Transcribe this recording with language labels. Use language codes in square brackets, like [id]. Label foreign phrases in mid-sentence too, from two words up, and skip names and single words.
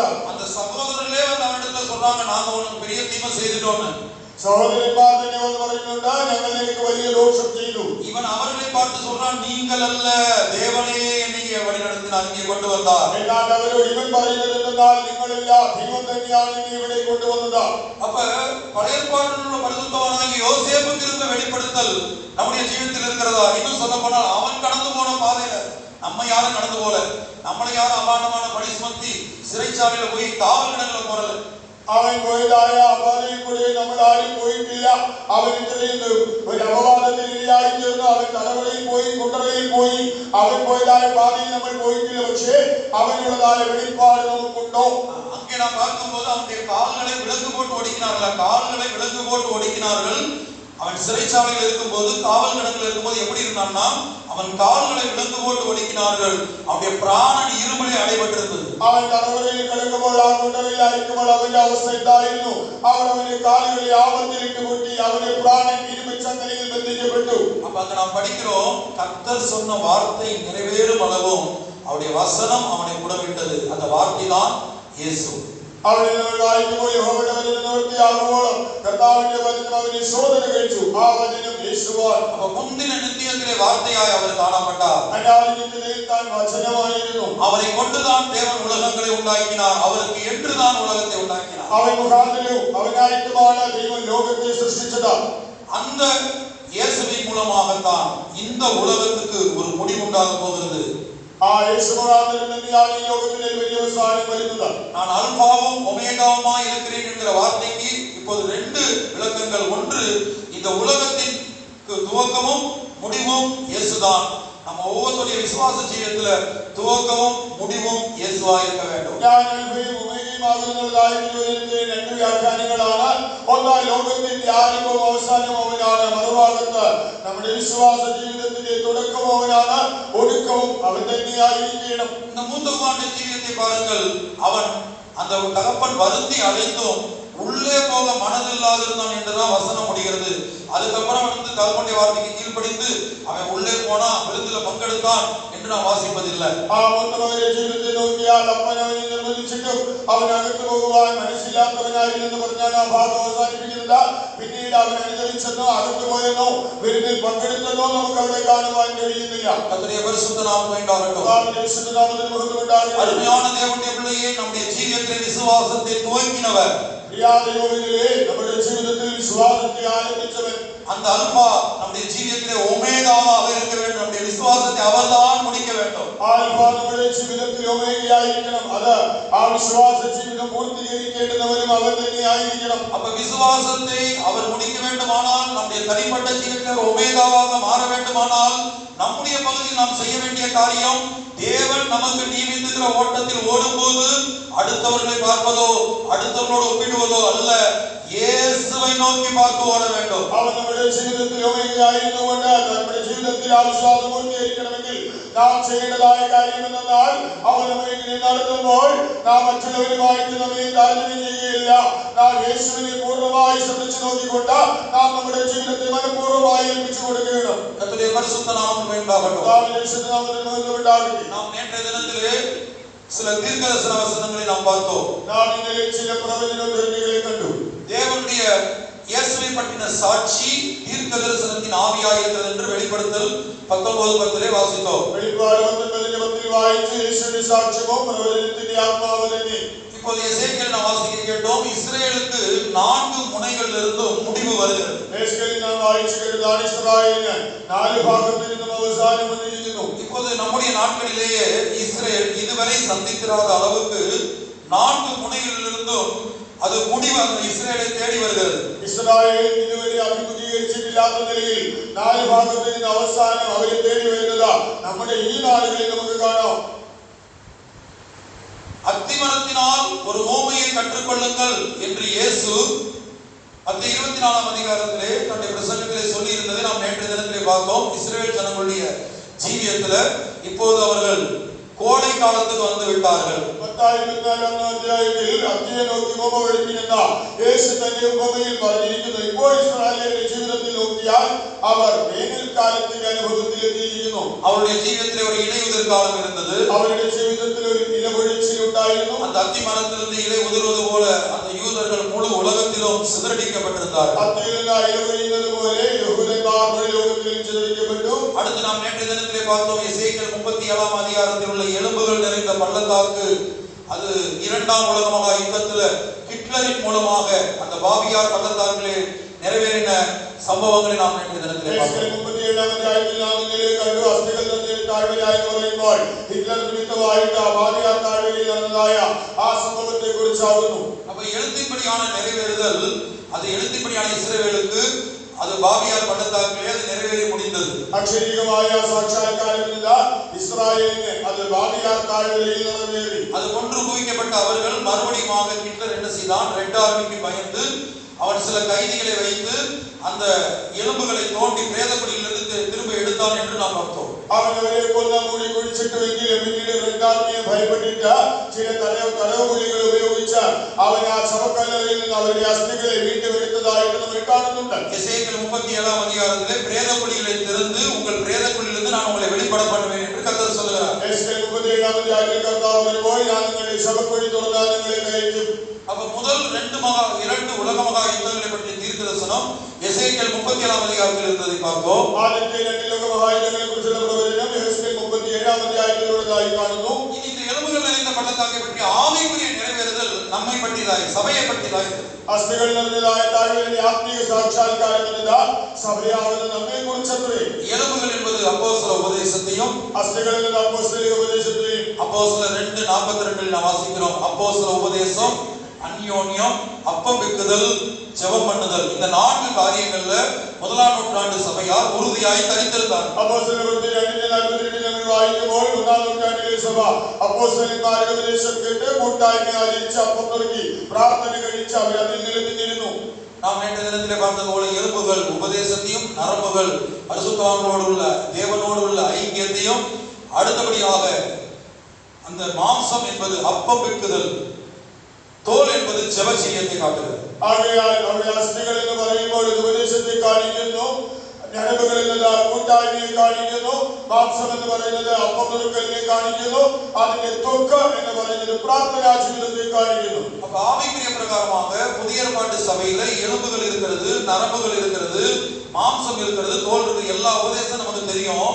[ta] அந்த சகோதரர்களே வந்து அவனிடத்துல சொல்றாங்க, நாங்க உனக்கு பெரிய தீமை செய்துட்டோம்னு. [ml] സഹോദരന്മാർ തന്നെ വന്ന് പറയുന്നുണ്ട്, ഞങ്ങൾ നിനക്ക് വലിയ ദോഷം ചെയ്തു. [ta] இவன் அவர்களை பார்த்து சொல்றான், நீங்கள் அல்ல, தேவனே என்னை வழி நடத்தினார், இங்கே கொண்டு வந்தார். [ml] എന്നാൽ അവരോട് ഇവൻ പറയുന്നത് എന്തെന്നാൽ, നിങ്ങളല്ല, ദൈവം തന്നെയാണ് എന്നെ ഇവിടെ കൊണ്ടുവന്നത്. [ta] அப்ப பழைய ஏற்பாட்டில் உள்ள பரிசுத்தவானாகிய யோசேப்புக்கு இருந்த வெளிப்படுத்தல் நம்முடைய ஜீவிதத்தில் இருக்கிறதா? இன்னும் சொல்ல போனால், அவன் கடந்து போன பாதையில நம்ம யாரும் கடந்து போல, நம்மளை யாரும் அபாண்டமான பழி சுமத்தி சிறைச்சாலையில போய் காவல் கிடங்குல போறல. [ml] അവൻ പോയതായ അപാതയിൽ കൂടെ നമ്മൾ ആരും പോയിട്ടില്ല. അവൻ ഇത്രയും ഒരു അപവാദത്തിൽ ഇരയായി തീർന്നു. അവൻ തലവറയിൽ പോയി, കുണ്ടറയിൽ പോയി. അവൻ പോയതായ പാതയിൽ നമ്മൾ പോയിട്ടില്ല. പക്ഷേ അവനുള്ളതായ വെളിപ്പാട് നമുക്കുണ്ടോ? [ta] அங்கே நாம் பார்க்கும்போது அவனுடைய கால்களை விலங்கு போட்டு ஒடுக்கினார்கள். கால்களை விலங்கு போட்டு ஒடுக்கினார்கள். அவன் சிறைச்சாலையில் இருக்கும்போது, காவல் கிடங்கில் இருக்கும்போது எப்படி இருந்தான்னா, அவன் கால்களை விலங்கு போட்டு ஒடுக்கினார்கள். அவனுடைய பிராணன் இருமலை அடைபட்டிருந்தது. [ml] അവൻ തലവറയിൽ കിടക്കുമ്പോൾ, ആ കുണ്ടറയിലായിരിക്കുമ്പോൾ അവന്റെ അവസ്ഥ എന്തായിരുന്നു? അവന്റെ കാലുകളെ ആപത്തിലിട്ട് കൂട്ടി അവന്റെ പ്രാണൻ ഇരുമ്പച്ചങ്ങലയിൽ ബന്ധിക്കപ്പെട്ടു. [ta] அப்ப அங்க நாம் படிக்கிறோம், கர்த்தர் சொன்ன வார்த்தை நிறைவேறும் அளவும் அவருடைய வசனம் அவனை உடவிட்டது. அந்த வார்த்தை தான் இயேசு. [ml] അവിടെ നമ്മൾ വായിക്കുമ്പോൾ യഹോവയുടെ വചനം നിവൃത്തിയാകുമ്പോൾ കർത്താവിന്റെ വചനം അവനെ ശോധന കഴിച്ചു. ആ വചനം യേശുവാൻ. [ta] அப்ப முந்தின நித்தியத்திலே வார்த்தையாய் அவர் காணப்பட்டார். [ml] അനാദിനിത്യതയിൽ താൻ വചനമായിരുന്നു. [ta] அவரை கொண்டுதான் தேவன் உலகங்களை உண்டாக்கினார். அவருக்கு என்றுதான் உலகத்தை உண்டாக்கினார். [ml] അവൻ മുഖാന്തരവും അവനായിട്ടുമാണ് ദൈവം ലോകത്തെ സൃഷ്ടിച്ചത്. [ta] அந்த இயேசுவின் மூலமாகத்தான் இந்த உலகத்துக்கு ஒரு முடிவு உண்டாக போகிறது. [ml] ആ യേശു മുഖാന്തരം തന്നെയാണ് ഈ ലോകത്തിലെ വലിയ അവസാനം വരുന്നത്. [ta] நான் அல்பாவும் ஒமேகாவுமாய் இருக்கிறேன் என்கிற வார்த்தைக்கு இப்போது ரெண்டு விளக்கங்கள். ஒன்று, இந்த உலகத்தின் துவக்கமும் முடிவும் இயேசுதான். நம்ம ஒவ்வொருடைய விசுவாச ஜீவியத்துல துவக்கமும் முடிவும் இயேசுவா இருக்க வேண்டும். [ml] ഞാൻ അൽഫയും ഒമേഗയുമാകുന്നതായ ദൈവത്തിന്റെ രണ്ട് വ്യാഖ്യാനങ്ങളാണ്. ഒന്ന്, ലോകത്തിന്റെ ആരംഭവും അവസാനവും അവനാണ്. മറുഭാഗത്ത് നമ്മുടെ വിശ്വാസ ജീവിതത്തിന്റെ തുടക്കവും അവനാണ്, ഒടുക്കവും അവൻ തന്നെയായിരിക്കണം. [ta] இந்த மூத்தகுமாரனுடைய ஜீவியத்தை பாருங்கள். அவன் அந்த தகப்பன் வருந்தி அழைத்தும் உள்ளே போக மனதில்லாது இருந்தான் என்றுதான் வசனம் முடிகிறது. அதுக்கப்புறம் தகப்பனுடைய வார்த்தைக்கு கீழ்ப்படிந்து அவன் உள்ளே போனா விருந்துல பங்கெடுத்தான் என்று நாம் வாசிப்பதில்லை. [ml] ആ മൂത്തമകന്റെ ജീവിതത്തെ നോക്കിയാൽ അപ്പൻ അവനെ നിർബന്ധിച്ചിട്ടും അവൻ അകത്തു പോകുവാൻ മനസ്സില്ലാത്തവനായിരുന്നെന്ന് പറഞ്ഞാണ് ആ ഭാഗം അവസാനിപ്പിക്കുന്നത്. പിന്നീട് അവൻ അനുസരിച്ചെന്നോ അകത്തു പോയെന്നോ വിരുന്നിൽ പങ്കെടുത്തെന്നോ നമുക്ക് അവിടെ കാണുവാൻ കഴിയുന്നില്ല. [ta] கர்த்தருடைய பரிசுத்த நாமம் உண்டாகட்டும். [ml] കർത്താവിന്റെ വിശുദ്ധ നാമത്തിന് മഹത്വം ഉണ്ടാകട്ടെ. [ta] அருமையான தேவனுடைய பிள்ளையே, நம்முடைய ஜீவியத்திலே விசுவாசத்தை துவக்கினவர், [ml] നമ്മുടെ ജീവിതത്തിൽ വിശ്വാസത്തെ ആരംഭിച്ചവൻ, [ta] அந்த அல்பா நம்முடைய ஜீவியத்திலே ஒமேகாவாக இருக்க வேண்டும். நம்முடைய விசுவாசத்தை அவர்தான் முடிக்க வேண்டும். [ml] ആൽഫ നമ്മുടെ ജീവിതത്തിൽ ഒമേഗയായിരിക്കണം. അത് ആ വിശ്വാസ ജീവിതം പൂർത്തീകരിക്കേണ്ടവരും അവൻ തന്നെയായിരിക്കണം. [ta] அப்ப விசுவாசத்தை அவர் முடிக்க வேண்டுமானால், நம்முடைய தனிப்பட்ட ஜீவியத்தில் ஒமேகாவாக மாற வேண்டுமானால், நம்முடைய பகுதியில் நாம் செய்ய வேண்டிய காரியம், தேவன் நமக்கு நியமித்திருக்கிற ஓட்டத்தில் ஓடும்போது அடுத்தவர்களை பார்ப்பதோ அடுத்தவர்களோடு ஒப்பிடுவதோ அல்ல, இயேசுவை நோக்கி பார்த்து ஓட வேண்டும். [ml] അവൻ നമ്മുടെ ജീവിതത്തിൽ ഒമേഗയായിരുന്നുകൊണ്ട് നമ്മുടെ ജീവിതത്തിൽ ആ വിശ്വാസം പൂർത്തീകരിക്കണമെങ്കിൽ നാം ചെയ്യേണ്ടതായ കാര്യം എന്നാൽ, അവൻ നമ്മെ ഇങ്ങനെ നടത്തുമ്പോൾ നാം മറ്റുള്ളവരുമായിട്ട് നമ്മെ താരതമ്യം ചെയ്യുകയില്ല. നാം യേശുവിനെ പൂർണ്ണമായി ശ്രദ്ധിച്ചു നോക്കിക്കൊണ്ട് നാം നമ്മുടെ ജീവിതത്തെ മനഃപൂർവ്വമായി ഏൽപ്പിച്ചു കൊടുക്കണം. [ta] கர்த்தருடைய பரிசுத்த நாமத்துக்கு உண்டாகட்டும். [ml] കർത്താവിന്റെ വിശുദ്ധ നാമത്തിന് മഹത്വം ഉണ്ടാകട്ടെ. [ta] நாம் நேற்றைய தினத்திலே சில தீர்க்கதரிசன வசனங்களை நாம் பார்த்தோம். [ml] നാം ഇന്നലെ ചില പ്രവചന ധർമ്മികളെ കണ്ടു. [ta] தேவனுடைய இயேசுவை பற்றின சாட்சி தீர்க்க தரிசனத்தின் ஆவியாக இருக்கிறது என்று வெளிப்படுத்தல் 19:10 வாசித்தோம். [ml] വെളിപ്പാട് 19:10 വായിച്ചു. യേശുവിന്റെ സാക്ഷ്യമോ പ്രവചനത്തിന്റെ ആത്മാവ് തന്നെ. [ta] இப்போது எசேக்கியேல் நாம் வாசிக்க கேட்டோம். இஸ்ரவேலுக்கு 4 முனைகளிலிருந்தும் முடிவு வருகிறது. [ml] എസ്കേലിൽ നാം വായിച്ചു കേട്ടതാണ്, ഇസ്രായേലിന് 4 ഭാഗത്തു നിന്നും അവസാനം വന്നിരിക്കുന്നു. [ta] இப்போது நம்முடைய நாட்களிலேயே இஸ்ரவேல் இதுவரை சந்தித்திராத அளவுக்கு 4 முனைகளிலிருந்தும் அது முடிவு அந்த இஸ்ரவேலை தேடி வருகிறது. [ml] ഇസ്രായേൽ ഇതുവരെ അഭിമുഖീകരിച്ചിട്ടില്ലാത്ത നിലയിൽ 4 ഭാഗത്തു നിന്ന് അവസാനം അവരെ തേടി വരുന്നത് നമ്മുടെ ഈ നാടുകളിൽ നമുക്ക് കാണാം. [ta] அத்திமரத்தினால் ஒரு ஓமையை கற்றுக்கொள்ளுங்கள் என்று இயேசு அந்த 24ஆம் அதிகாரத்திலே தன்னுடைய பிரசங்கத்திலே சொல்லி இருந்ததை நாம் நேற்றைய தினத்திலே பார்த்தோம். இஸ்ரவேல் ஜனங்களுடைய ஜீவியத்துல இப்போது அவர்கள் கோடை காலத்துக்கு வந்து விட்டார்கள். [ml] 24ஆம் അധ്യായത്തിൽ അത്തിയെ നോക്കി ഉപമ പഠിപ്പിക്കുന്ന യേശു തന്റെ ഉപമയിൽ പറഞ്ഞിരിക്കുന്നു, ഇപ്പോൾ ഇസ്രായേലിന്റെ ജീവിതത്തിൽ നോക്കിയാൽ അവർ വേനൽക്കാലത്തിന്റെ അനുഭവത്തിൽ എത്തിയിരിക്കുന്നു. [ta] அவருடைய ஜீவியத்திலே ஒரு இலையுதிர் காலம் இருந்தது. [ml] അവരുടെ ജീവിതത്തിൽ ഒരു ഇലപൊഴിച്ചിൽ ഉണ്ടായിരുന്നു. [ta] அந்த அத்தி மரத்திலிருந்து இலை உதிர்வது போல அந்த யூதர்கள் முழு உலகத்திலும் சிதறடிக்கப்பட்டிருந்தார்கள். [ml] അത്തിയിൽ നിന്ന് ഇല പൊഴിയുന്നത് പോലെ യഹൂദന്മാർ മുഴു ലോകത്തിലും ചിതറിക്കപ്പെട്ടു. [ta] அடுத்து நாம் நேற்றைய தினத்திலே பார்த்தோம், எசேக்கியேல் 37ஆம் அதிகாரத்தில் உள்ள எலும்புகள் நிறைந்த பள்ளத்தாக்கு, அது 2ஆம் உலக மகா யுத்தத்துல ஹிட்லரின் மூலமாக அந்த பாபியார் பள்ளத்தாக்கிலே நிறைவேறின [ml] സംഭവങ്ങളെ നാം നേരത്തെ ദിനത്തിലെ യേശുവിന്റെ 37ആം അധ്യായത്തിൽ നാം ഇന്നലെ കണ്ടു. അസ്ഥികൾ തമ്മിൽ താഴ്വരയായി പറയുമ്പോൾ ഹിറ്റ്ലർ നിമിത്തമായിട്ട് ബാബിയാർ താഴ്വരയിൽ നടന്നതായ ആ സംഭവത്തെ കുറിച്ചാവുന്നു. [ta] அப்ப எழுத்தின்படியான நிறைவேறுதல், அது எழுத்தின்படியான இஸ்ரவேலுக்கு அது பாபியார் பள்ளத்தாக்கிலே அது நிறைவேறி முடிந்தது. [ml] അക്ഷരികമായ സാക്ഷാത്കാരം ഇസ്രായേലിന് അത് ബാബിയാർ താഴ്വരയിൽ നടന്നേറി. [ta] அது கொன்று குவிக்கப்பட்ட அவர்கள் மறுபடியும் ஹிட்லர் என்ன செய்தான், [en] Red Army [ta] பயந்து அவன் சில கைதிகளை வைத்து அந்த எலும்புகளை தோண்டி பிரேதக்குழியிலிருந்து திரும்ப எடுத்தான் என்று நாம் பார்த்தோம். [ml] അവൻ അവരെ കൊന്ന മൂടി കുഴിച്ചിട്ടുവെങ്കിലും പിന്നീട് [en] Red Army [ml] ഭയപ്പെട്ടിട്ട് ചില തടവുപുലികൾ ഉപയോഗിച്ച് അവൻ ആ ശവക്കല്ലറയിൽ നിന്ന് അവരുടെ അസ്ഥികളെ വീണ്ടുമെടുത്തതായിട്ട് നമ്മൾ കാണുന്നുണ്ട്. [ta] எசேக்கியேல் 37ஆம் அதிகாரத்திலே பிரேதக்குழிகளை திறந்து உங்கள் பிரேதக்குழியிலிருந்து நான் உங்களை வெளிப்பட பண்ணுவேன் என்று கர்த்தர் சொல்கிறார். [ml] എസ്കേൽ 37ആം അധ്യായത്തിൽ കർത്താവ് വരുമ്പോൾ ഞാൻ നിങ്ങളുടെ ശവക്കുഴി തുറന്നാൽ നിങ്ങളെ കയറ്റും. [ta] அப்ப முதல் இரண்டு உலக மகா யுத்தங்களை பற்றி தீர்க்கதரிசனம் எசேக்கியேல் 37ஆம் அதிகாரத்தில் இருந்ததை பார்ப்போம். [ml] ആദ്യത്തെ രണ്ട് ലോക മഹായുദ്ധങ്ങളെ കുറിച്ചുള്ള പ്രവചനം എസേക്കിയേൽ 37ആം അധ്യായത്തിൽ ഉള്ളതായി കാണുന്നു. [ta] இனி இந்த எலும்புகள் நிறைந்த பள்ளத்தாக்கை பற்றி ஆவிக்குரிய நிறைவேறுதல் நம்மை பற்றியதாய் சபையை பற்றியதாய். [ml] അസ്ഥികൾ നിറഞ്ഞതായ താഴ്വരയിലെ ആത്മീയ സാക്ഷാത്കാരം എന്നതാ സഭയാകുന്ന നമ്മെ കുറിച്ചത്രേ. [ta] எலும்புகள் என்பது அப்போஸ்தல உபதேசத்தையும் [ml] അസ്ഥികൾ എന്നത് അപ്പോസ്തലിക ഉപദേശത്തെയും [ta] அப்போஸ்தலர் 2:42 நாம் வாசிக்கிறோம். அப்போஸ்தல உபதேசம், அந்யோன்யம், அப்பம் வைக்குதல், ஜெபம் பண்ணுதல், இந்த 4 காரியங்கள்ல முதலாம் நூற்றாண்டு சபையார் உறுதியாய் தரித்திருந்தார். [ml] അപ്പോസ്തലരുടെ 2:42 നമ്മൾ വായിക്കുമ്പോൾ ഒന്നാം നൂറ്റാണ്ടിലെ സഭ അപ്പോസ്തലന്മാരുടെ ഉപദേശം കേട്ട് കൂട്ടായ്മ ആചരിച്ച് അപ്പം നുറുക്കി പ്രാർത്ഥന കഴിച്ച് അവർ അതിൽ നിലനിന്നിരുന്നു. [ta] நாம் நேற்று தினத்திலே பார்த்தது போல எலும்புகள் உபதேசத்தையும், நரம்புகள் பரிசுத்தவான்களோடு உள்ள தேவனோடு உள்ள ஐக்கியத்தையும், அடுத்தபடியாக அந்த மாம்சம் என்பது அப்பம் வைக்குதல், தோல் என்பது ஜெப ஜீவியத்தை காட்டுகிறது. [ml] ആകയാൽ അവരുടെ അസ്ഥികൾ എന്ന് പറയുമ്പോൾ ഉപദേശത്തെ കാണിക്കുന്നു, ഞരമ്പുകൾ എന്നത് കൂട്ടായ്മയെ കാണിക്കുന്നു, മാംസം എന്ന് പറയുന്നത് അപ്പം നുറുക്കലിനെ കാണിക്കുന്നു, അതിന്റെ ത്വക്ക് എന്ന് പറയുന്നത് പ്രാർത്ഥനാ ജീവിതത്തെ കാണിക്കുന്നു. [ta] அப்ப ஆவிக்குரிய பிரகாரமாக புதிய ஏற்பாட்டு சபையில எலும்புகள் இருக்கிறது, நரம்புகள் இருக்கிறது, மாம்சம் இருக்கிறது, தோல் இருக்கு, எல்லா உபதேசம் நமக்கு தெரியும்.